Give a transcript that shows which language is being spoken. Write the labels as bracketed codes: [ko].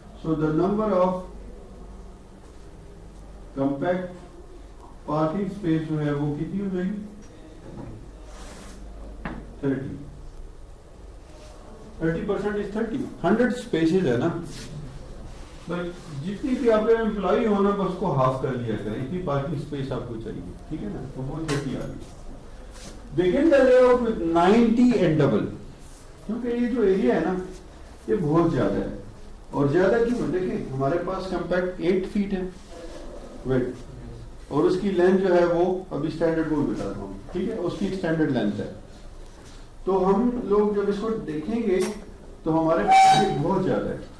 [ur] So the number of compact parking space جو ہے وہ کتنی ہو جائے گی؟ [en] 30% is 30. [ur] 100 spaces ہے نا, جتنی بھی آپ کا امپلائی ہونا بس کو ہاف کر لیا کریں, اتنی پارکنگ اسپیس آپ کو چاہیے. ٹھیک ہے نا, تو وہ 30 آ گئی. [en] begin the layout with 90 and double. [ur] کیونکہ یہ جو ایریا ہے نا یہ بہت زیادہ ہے. اور زیادہ کیوں؟ دیکھیں ہمارے پاس کمپیکٹ 8 فیٹ ہے ویٹ, اور اس کی لینتھ جو ہے وہ ابھی اسٹینڈرڈ وہ بتا رہا ہوں. ٹھیک ہے, اس کی اسٹینڈرڈ لینتھ ہے. تو ہم لوگ جب اس کو دیکھیں گے تو ہمارے پاس بہت زیادہ ہے.